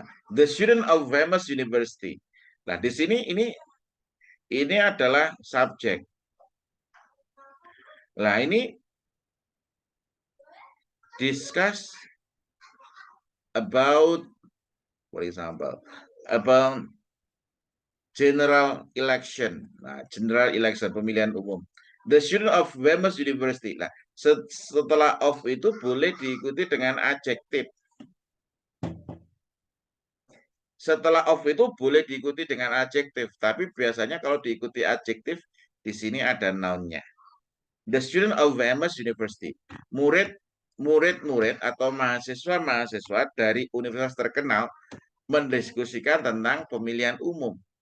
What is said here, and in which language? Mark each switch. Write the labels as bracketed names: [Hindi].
[English] The student of Weymouth University. [Indonesian] Nah, di sini ini adalah subjek. [English] Nah, ini discuss about, for example, about general election. [Indonesian] Nah, general election, pemilihan umum. [English] The student of Weymouth University. [Indonesian] Nah, setelah of itu boleh diikuti dengan adjektif. Setelah of itu boleh diikuti dengan adjektif, tapi biasanya kalau diikuti adjektif, di sini ada noun-nya. [English] The student of Weymouth University. [Indonesian] Murid-murid atau mahasiswa-mahasiswa dari universitas terkenal mendiskusikan tentang pemilihan umum.